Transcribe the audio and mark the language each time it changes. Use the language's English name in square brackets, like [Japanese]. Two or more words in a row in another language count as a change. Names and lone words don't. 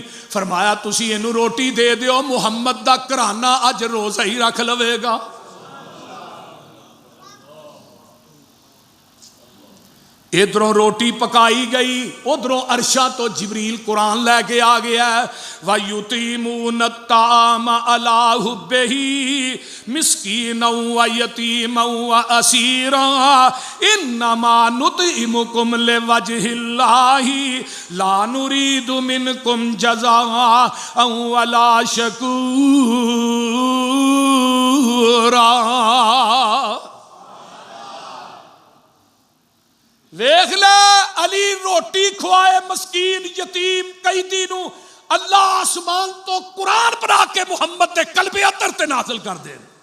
[Punjabi] فرمایا تسی اینوں روٹی دے دیو، محمد دا گھرانہ اج روزہ ہی رکھ لویگا. ادھروں روٹی پکائی گئی، ادھروں عرشاں توں جبریل قرآن لے کے آ گیا. [Arabic] ويطعمون الطعام على حبه مسكينا ويتيما وأسيرا إنما نطعمكم لوجه الله لا نريد منكم جزاء ولا شكورا. [Punjabi] ویکھ لے، علی روٹی کھوائے مسکین یتیم قیدی نوں، اللہ آسمان توں قرآن پڑھا کے محمد دے قلبِ اطہر تے نازل کر دے.